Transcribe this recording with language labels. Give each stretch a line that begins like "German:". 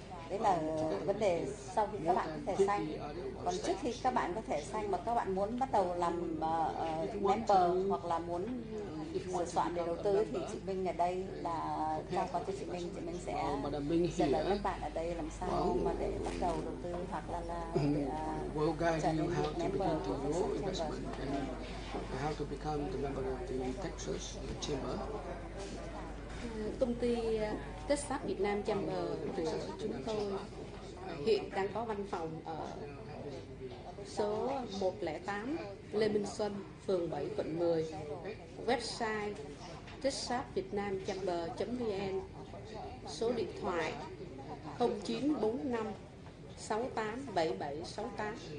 Vietnamese: Đấy là vấn đề sau khi các bạn có thẻ xanh. Còn trước khi các bạn có thẻ xanh mà các bạn muốn bắt đầu làm member hoặc là muốn sửa soạn để đầu tư thì chị Minh ở đây là giao qua cho chị Minh sẽ dẫn dắt các bạn ở đây làm sao mà để bắt đầu đầu tư hoặc là trở thành một member của Texas Chamber.
English: How to become the member of the Texas Chamber.
Vietnamese: Công ty Texas Việt Nam Chamber của chúng tôi hiện đang có văn phòng ở số 108 Lê Minh Xuân, phường 7, quận 10. Website texasvietnamchamber.vn, số điện thoại 0945 687768.